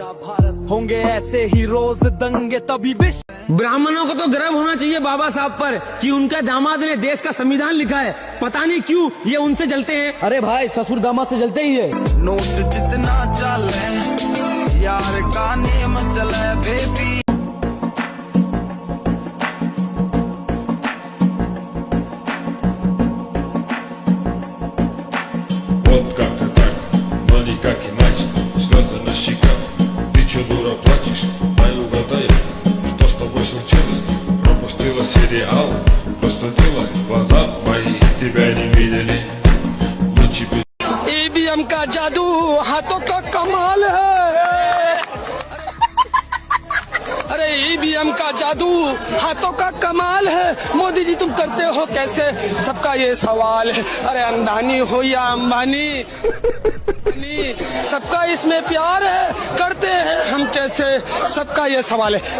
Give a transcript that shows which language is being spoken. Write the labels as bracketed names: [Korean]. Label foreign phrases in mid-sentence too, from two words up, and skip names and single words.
[Hindi] होंगे ऐसे ही रोज दंगे तभी विश्व। ब्राह्मणों को तो गर्व होना चाहिए बाबा साहब पर कि उनका दामाद ने देश का संविधान लिखा है। पता नहीं क्यों ये उनसे जलते हैं। अरे भाई ससुर दामाद से जलते ही है। नोट जितना चले यार का नेम चले बेबी। [Russian] Вот как ты так, но никак иначе. Слезы на щеках, ты че дура плачешь? Дай угадай, что с тобой случилось? Пропустила сериал, простудилась, глаза мои тебя не видели. Ночи без... [Hindi] ईवीएम का जादू हाथों का कमाल है। अरे ईवीएम का जादू हाथों का कमाल है। मोदी जी तुम करते हो कैसे, सबका ये सवाल है। अरे अंबानी हो या अंबानी, सबका इसमें प्यार है, करते हैं हम कैसे, सबका ये सवाल है।